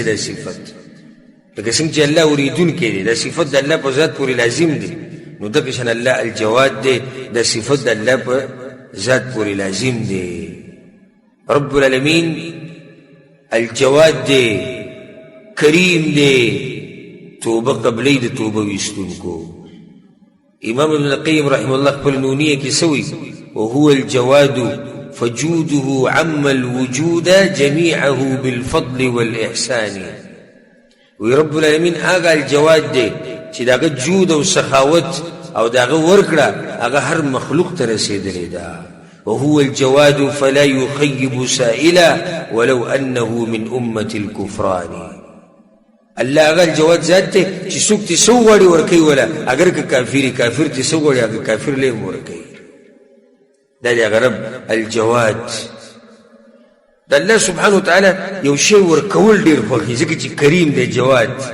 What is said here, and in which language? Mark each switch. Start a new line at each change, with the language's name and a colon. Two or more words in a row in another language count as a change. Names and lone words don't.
Pashto: دا صفت لکه څنګه چې الله اوریدونکی دی دا صفت د الله په ذات پورې لازم دی نو دغه شان الله الجواد دی دا صفت د الله په ذات پورې لازم دی.
Arabic: رب العالمین
Pashto: الجواد دی کریم دی توبه قبلی د توبه ویستونکو.
Arabic: امام ابن القیم رحمه الله
Pashto: خپل نونیه کې سوی
Arabic: وهو الجواد فجوده عم الوجود جميعه بالفضل والإحسان.
Pashto: وی
Arabic: رب العالمین
Pashto: هغه الجواد دی چې داغه جود او سخاوت او داغه ورکړه هغه هر مخلوق ته رسېدلی ده.
Arabic: وهو الجواد فلا يخيب سائلا ولو أنه من أمة الكفران.
Pashto: الله هغه الجواد ذات دی چې څوک ترې څه وغواړي ورکوي وله اگر که کافر ترې څه وغواړي هغه کافر له هم ورکوي. دا دی هغه رب الجواد. د الله
Arabic: سبحانه وتعالی
Pashto: یو شی ورکول ډېر خوښي ځکه چې کریم دی جواد.